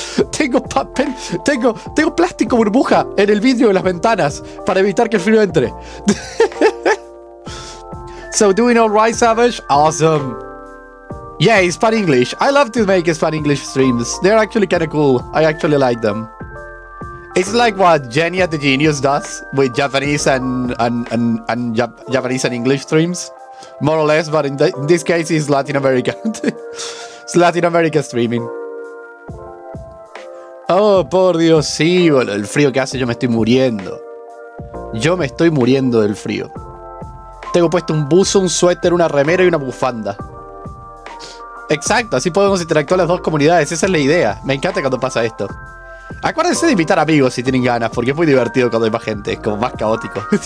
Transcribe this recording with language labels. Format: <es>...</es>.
<es>Tengo papel, tengo plástico burbuja en el vidrio de las ventanas para evitar que el frío entre.</es> <en>So doing all right, Savage? Awesome. Yeah, Spanish English. I love to make Spanish English streams. They're actually kind of cool. I actually like them. It's like what Jenny at the Genius does with Japanese and Japanese and English streams, more or less. But in this case, it's Latin America. It's Latin America streaming.</en> <es>Oh, por Dios, sí, boludo. El frío que hace, yo me estoy muriendo. Yo me estoy muriendo del frío. Tengo puesto un buzo, un suéter, una remera y una bufanda. Exacto, así podemos interactuar las dos comunidades. Esa es la idea. Me encanta cuando pasa esto. Acuérdense de invitar amigos si tienen ganas, porque es muy divertido cuando hay más gente. Es como más caótico.</es>